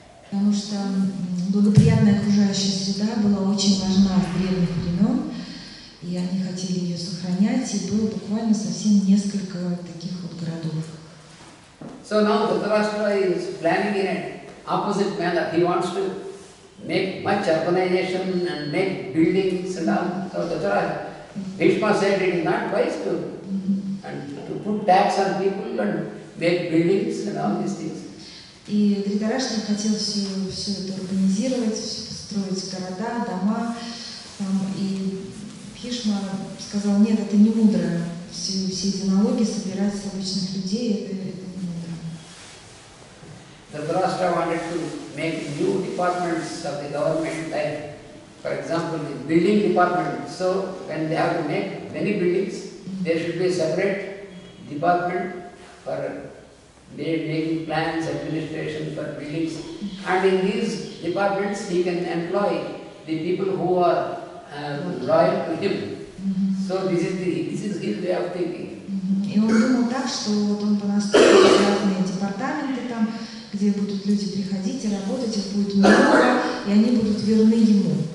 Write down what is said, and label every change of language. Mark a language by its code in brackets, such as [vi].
[ru] Потому что благоприятная окружающая среда была очень важна с древних времен, и они хотели ее сохранять, и было буквально совсем несколько таких вот городов. [en] So now Dhritarashtra is planning in an opposite manner. He wants to make much urbanization and make buildings and all. So Bhishma said it is not wise to put tax on people and make buildings and all these things. [ru] И Дритараштра хотел все это организировать, строить города, дома. И Бхишма сказал, нет, это не мудро. Все эти налоги собирать с обычных людей, это не мудро. [en] Dhritarashtra wanted to make new departments of the government, like, for example, the building department. So, when they have to make many buildings, there should be a separate department for making plans, administration for buildings. And in these departments, he can employ the people who are loyal to him. So, this is his way of thinking. [ru] И он думал так, что вот он понастроил разные департаменты там, где будут люди приходить и работать, их будет много, и они будут верны ему.